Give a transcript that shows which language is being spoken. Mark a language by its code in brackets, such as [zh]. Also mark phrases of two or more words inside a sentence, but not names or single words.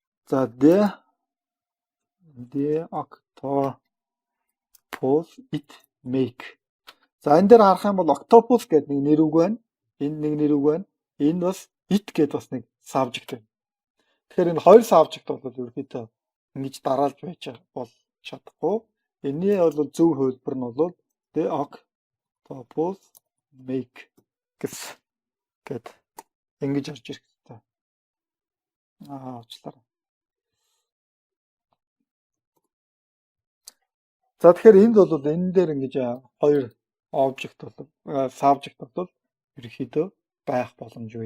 [en] За the octopus it make. [mn] За энэ дээр харах юм бол octopus гэдэг нэг нэр үг байна. Энд нэг нэр үг байна. Энд бас it гэдэг бас нэг subject байна. Тэгэхээр энэ хоёр subject бол ерөөхдөө ингэж дараалж байж бол чадахгүй. Энийний бол зөв хөлбөр нь бол [en] the octopus make [mn] гэд ингэж орж ирэх хэрэгтэй. Уучлаарай. За тэгэхээр энд бол энэ дээр ингэж хоёр object бол subject бол ерөөхдөө байх боломжгүй.